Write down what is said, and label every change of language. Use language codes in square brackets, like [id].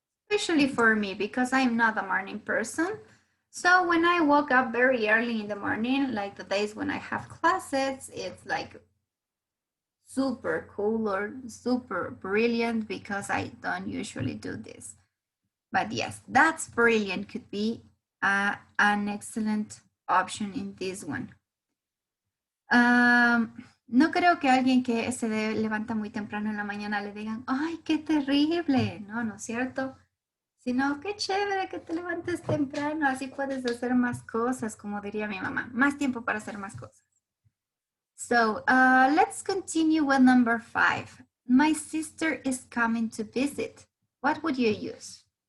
[en] Especially for me because I'm not a morning person. So when I woke up very early in the morning, like the days when I have classes, it's like super cool or super brilliant because I don't usually do this. But yes, that's brilliant could be an excellent option in this one. [es] No creo que alguien que levanta muy temprano en la mañana le digan, ¡ay, qué terrible! No, ¿no es cierto? Sino, qué chévere que te levantes temprano, así puedes hacer más cosas, como diría mi mamá, más tiempo para hacer más cosas. [en] So, let's continue with number 5. My sister is coming to visit. What would you use?